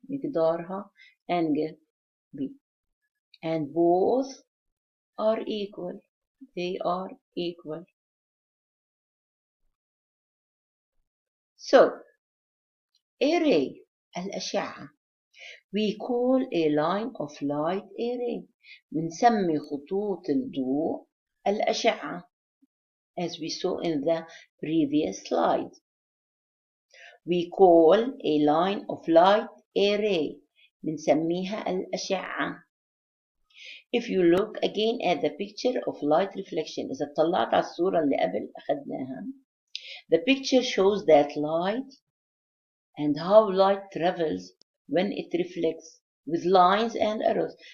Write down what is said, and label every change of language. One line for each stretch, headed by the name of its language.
English: مقدارها angle B. And both are equal. They are equal. So, a ray, الأشعة. We call a line of light a ray.
Arabic: بنسمي خطوط الضوء الأشعة.
English: As we saw in the previous slide. We call a line of light a ray.
Arabic: بنسميها الأشعة.
English: If you look again at the picture of light reflection,
Arabic: إذا طلعت على الصورة اللي قبل أخذناها,
English: the picture shows that light and how light travels when it reflects with lines and arrows.